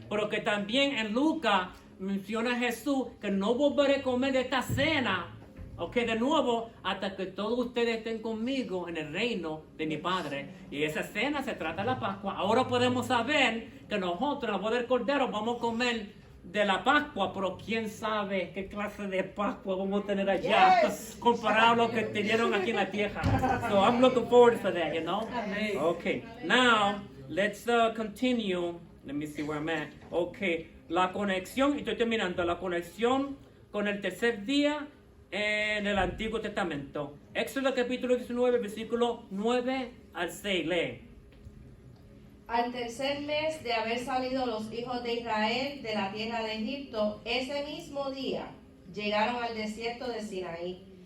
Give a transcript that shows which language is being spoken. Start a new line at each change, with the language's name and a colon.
Spanish: Pero que también en Lucas menciona a Jesús que no volveré a comer de esta cena, de nuevo, hasta que todos ustedes estén conmigo en el reino de mi Padre. Y esa cena se trata de la Pascua. Ahora podemos saber que nosotros, en la boda del Cordero, vamos a comer de la Pascua, pero quién sabe qué clase de Pascua vamos a tener allá,
English: Yes.
Spanish: comparado a lo que tenieron aquí en la tierra.
English: So I'm looking forward to that, you know? Okay, now let's continue. Let me see where I'm at.
Spanish: Okay, la conexión, y estoy terminando, la conexión con el tercer día en el Antiguo Testamento. Éxodo capítulo 19, versículo 9 al 6, lee. Al tercer mes de haber salido los hijos de Israel de la tierra de Egipto, ese mismo día llegaron al desierto de Sinaí.